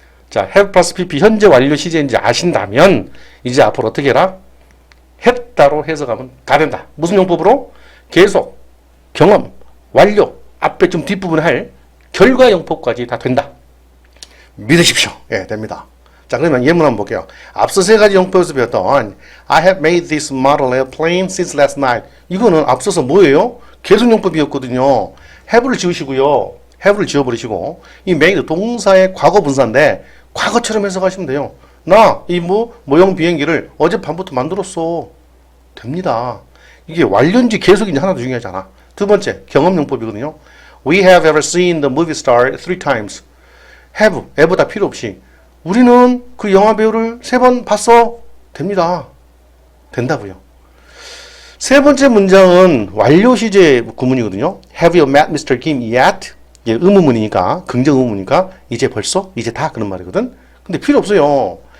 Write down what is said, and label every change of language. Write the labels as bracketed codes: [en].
[ko] 자, have plus pp 현재 완료 시제인지 아신다면 이제 앞으로 어떻게 해라? 했다로 해석하면 다 된다. 무슨 용법으로? 계속, 경험, 완료, 앞에 좀 뒷부분에 할 결과 용법까지 다 된다. 믿으십시오. 예, 됩니다. 자, 그러면 예문 한번 볼게요. 앞서 세 가지 용법에서 배웠던 [en] I have made this model airplane since last night. [ko] 이거는 앞서서 뭐예요? 계속 용법이었거든요. have를 지우시고요. have를 지워버리시고 이 made 동사의 과거 분사인데 과거처럼 해석하시면 돼요. 나 이 모형 비행기를 어젯밤부터 만들었어. 됩니다. 이게 완료인지 계속인지 하나도 중요하지 않아. 두 번째, 경험용법이거든요. [en] We have ever seen the movie star 3 times. [ko] have, ever 다 필요 없이 우리는 그 영화 배우를 3번 봤어. 됩니다. 된다고요. 세 번째 문장은 완료 시제 구문이거든요. [en] Have you met Mr. Kim yet? [ko] 예, 의문문이니까, 긍정 의문이니까 이제 벌써? 이제 다 그런 말이거든. 근데 필요 없어요.